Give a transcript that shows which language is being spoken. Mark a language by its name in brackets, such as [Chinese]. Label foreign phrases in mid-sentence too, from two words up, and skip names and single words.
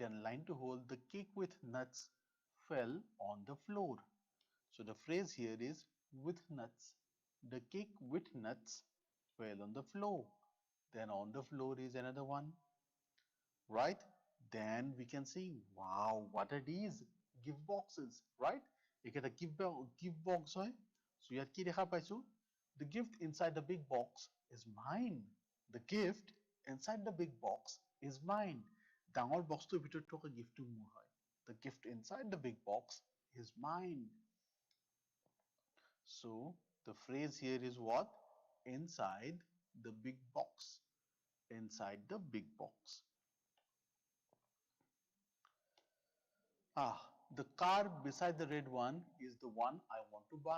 [English] had a line to hold the cake with nuts fell on the floor so the phrase here is with nuts the cake with nuts fell on the floor then on the floor is another one right then we can see wow what are these gift boxes right এটা gift box হয় so [Assamese] ইয়াত কি দেখা পাইছো [English] the gift inside the big box is mine the gift inside the big box is mine [Assamese] ডাঙৰ বক্সটোৰ ভিতৰত থকা গিফ্টটো মোৰ হয় [English] the gift inside the big box is mine so the phrase here is what inside the big box inside the big box the car beside the red one is the one I want to buy.